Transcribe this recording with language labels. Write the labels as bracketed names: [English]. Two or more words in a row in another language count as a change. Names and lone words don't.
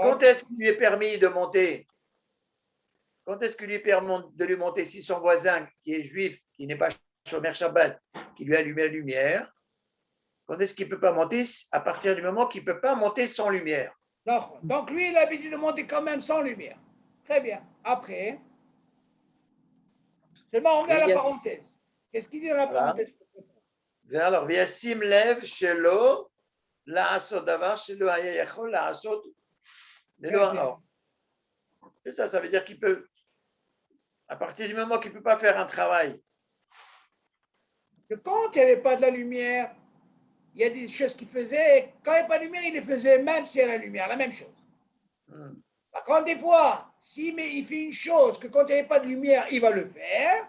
[French] Quand est-ce qu'il lui est permis de monter? Quand est-ce qu'il lui permet de lui monter si son voisin, qui est juif, qui n'est pas [Hebrew] שומר שבת, [French] qui lui allume la lumière, quand est-ce qu'il ne peut pas monter? À partir du moment qu'il ne peut pas monter sans lumière. Donc, lui, il a l'habitude de monter quand même sans lumière. Très bien. Après, seulement on regarde la parenthèse. Qu'est-ce qu'il dit dans la Voilà. parenthèse? Alors, [Hebrew] וישים לב שלא לעשות דבר שלא היה יכול לעשות ללא האור. [French] C'est ça, ça veut dire qu'il peut, à partir du moment qu'il ne peut pas faire un travail. Que quand il n'y avait pas de la lumière, il y a des choses qu'il faisait. Et quand il n'y avait pas de lumière, il les faisait même s'il y a la lumière, la même chose. Par contre, des fois, il fait une chose que quand il n'y avait pas de lumière, il va le faire.